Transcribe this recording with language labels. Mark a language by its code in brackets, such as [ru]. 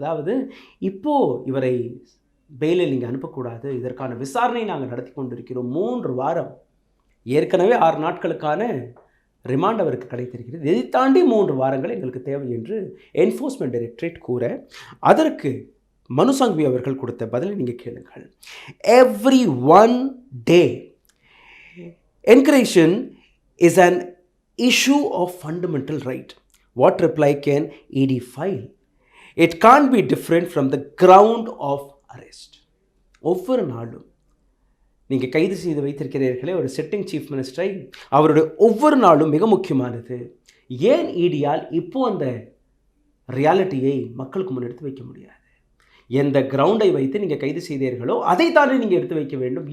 [ta] அதாவது இப்போது இவரை பெயிலில் நீங்கள் அனுப்பக்கூடாது, இதற்கான விசாரணை நாங்கள் நடத்தி கொண்டிருக்கிறோம். 3 வாரம், ஏற்கனவே 6 நாட்களுக்கான ரிமாண்ட் அவருக்கு கிடைத்திருக்கிறது. இதை தாண்டி 3 வாரங்கள் எங்களுக்கு தேவை என்று என்ஃபோர்ஸ்மெண்ட் டைரக்டரேட் கூற, அதற்கு மனு சங்வி அவர்கள் கொடுத்த பதிலை நீங்கள் கேளுங்கள். [en] Every one day encryption is an issue of fundamental right. What reply can ED file? It can't be different from the ground of arrest. [ta] ஒவ்வொரு நாளும் நீங்கள் கைது செய்து வைத்திருக்கிறீர்களே ஒரு சிட்டிங் சீஃப் மினிஸ்டரை, அவருடைய ஒவ்வொரு நாளும் மிக முக்கியமானது. ஏன் இடியால் இப்போ அந்த ரியாலிட்டியை மக்களுக்கு முன்னெடுத்து வைக்க முடியாது? எந்த கிரவுண்டை வைத்து நீங்கள் கைது செய்தீர்களோ அதை தானே நீங்கள் எடுத்து வைக்க வேண்டும்.